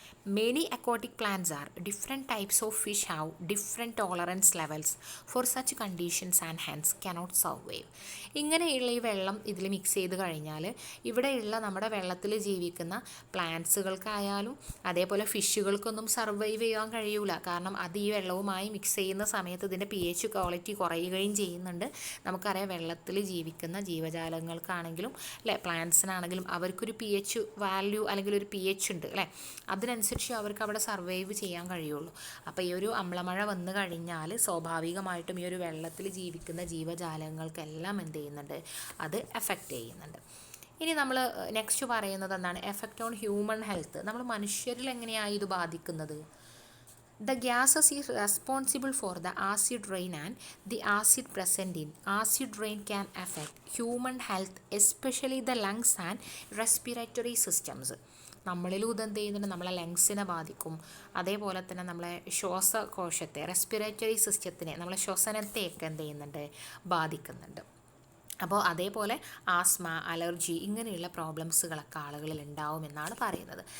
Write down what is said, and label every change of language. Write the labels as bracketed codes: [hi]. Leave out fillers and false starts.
[en] Many aquatic plants are different types of fish have different tolerance levels for such conditions and hence cannot survive. [ml] ഇങ്ങനെയുള്ള ഈ വെള്ളം ഇതിൽ mix ചെയ്ത് കഴിഞ്ഞാൽ ഇവിടെയുള്ള നമ്മുടെ വെള്ളത്തിൽ ജീവിക്കുന്ന പ്ലാന്റ്സുകൾക്കായാലും അതേപോലെ ഫിഷുകൾക്കൊന്നും സർവൈവ് ചെയ്യാൻ കഴിയൂല. കാരണം അത് ഈ വെള്ളവുമായി മിക്സ് ചെയ്യുന്ന സമയത്ത് ഇതിൻ്റെ പി എച്ച് ക്വാളിറ്റി കുറയുകയും ചെയ്യുന്നുണ്ട്. നമുക്കറിയാം വെള്ളത്തിൽ ജീവിക്കുന്ന ജീവജാലങ്ങൾക്കാണെങ്കിലും അല്ലേ പ്ലാന്റ്സിനാണെങ്കിലും അവർക്കൊരു പി എച്ച് വാല്യൂ അല്ലെങ്കിൽ ഒരു പി എച്ച് ഉണ്ട് അല്ലേ, അതിനനുസരിച്ച് അവർക്ക് അവിടെ സർവൈവ് ചെയ്യാൻ കഴിയുള്ളൂ. അപ്പോൾ ഈ ഒരു അമ്ലമഴ വന്നു കഴിഞ്ഞാൽ സ്വാഭാവികമായിട്ടും ഈ ഒരു വെള്ളത്തിൽ ജീവിക്കുന്ന ജീവജാലങ്ങൾക്കെല്ലാം എന്ത് ചെയ്യുന്നുണ്ട്, അത് എഫക്റ്റ് ചെയ്യുന്നുണ്ട്. ഇനി നമ്മൾ നെക്സ്റ്റ് പറയുന്നത് എന്താണ്, [en] Effect on human health. [ml] നമ്മൾ മനുഷ്യരിൽ എങ്ങനെയാണ് ഇത് ബാധിക്കുന്നത്? [en] The gases is responsible for the acid rain and the acid present in acid rain can affect human health, especially the lungs and respiratory systems. [ml] നമ്മളിലും ഇതെന്ത് ചെയ്യുന്നുണ്ട്, നമ്മളെ ലങ്സിനെ ബാധിക്കും. അതേപോലെ തന്നെ നമ്മളെ ശ്വാസകോശത്തെ റെസ്പിറേറ്ററി സിസ്റ്റത്തിനെ നമ്മളെ ശ്വസനത്തെയൊക്കെ എന്ത് ചെയ്യുന്നുണ്ട്, ബാധിക്കുന്നുണ്ട്. അപ്പോൾ അതേപോലെ ആസ്മ, അലർജി ഇങ്ങനെയുള്ള പ്രോബ്ലംസുകളൊക്കെ ആളുകളിൽ ഉണ്ടാവുമെന്നാണ് പറയുന്നത്.